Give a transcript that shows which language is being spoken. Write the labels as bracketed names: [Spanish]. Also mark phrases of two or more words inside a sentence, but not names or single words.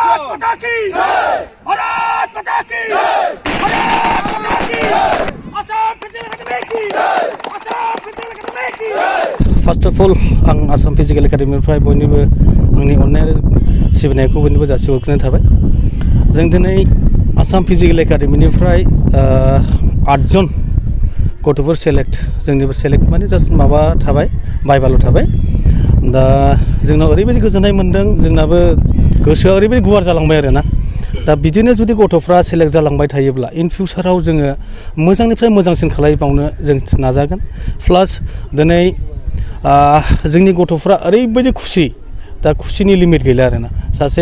[Hindi] माता की जय भारत माता की जय भारत माता की जय आसाम फिजिकल एकाडेमी की जय आसाम फिजिकल एकाडेमी की जय [English] first of all [Bodo] आं आसाम फिजिकल एकाडेमिनिफ्राय बयनिबो आंनि अननाय सिबिनायखौ बयनिबो जासिहरग्रोनाय थाबाय जों दिनै आसाम फिजिकल एकाडेमिनिफ्राय 8 जन गथ'फोर सेलेक्ट जोंनिबो सेलेक्ट माने जास्ट माबा थाबाय बाइबाल थाबाय दा जोंनाव ओरैबायदि गोजोननाय मोनदों जोंनाबो गोसोआ ओरैबायदि गुवार जालांबाय आरोना दा बिदिनो जुदि गथ'फ्रा सेलेक्ट जालांबाय थायोब्ला इन फिउचाराव जोङो मोजांनिफ्राय मोजांसिन खालामबावनो जों नाजागोन प्लास दिनै जोंनि गथ'फ्रा ओरैबायदि खुसि दा खुसिनि लिमिट गैला आरोना सासे